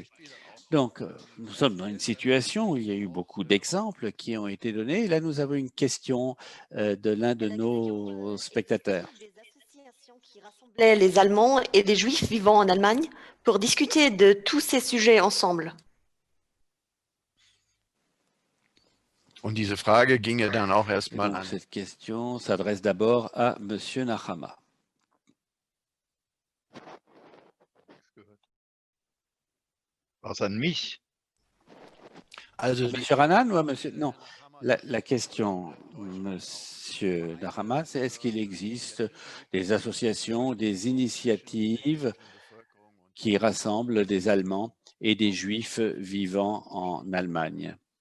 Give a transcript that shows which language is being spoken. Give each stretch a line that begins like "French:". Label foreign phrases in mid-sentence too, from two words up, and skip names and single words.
French: Donc, nous sommes dans une situation où il y a eu beaucoup d'exemples qui ont été donnés. Et là, nous avons une question de l'un de nos spectateurs. Des associations qui rassemblaient les Allemands et les Juifs vivant en Allemagne pour discuter de tous ces sujets ensemble.
German: Und diese Frage ginge dann auch erstmal an.
French: Cette question s'adresse d'abord à Monsieur Nahama.
German: Was an mich? Also,
French: Monsieur Hanan ou à Monsieur... Non, la question, Monsieur Nahama, c'est est-ce qu'il existe des associations, des initiatives qui rassemblent des Allemands et des Juifs vivant en Allemagne?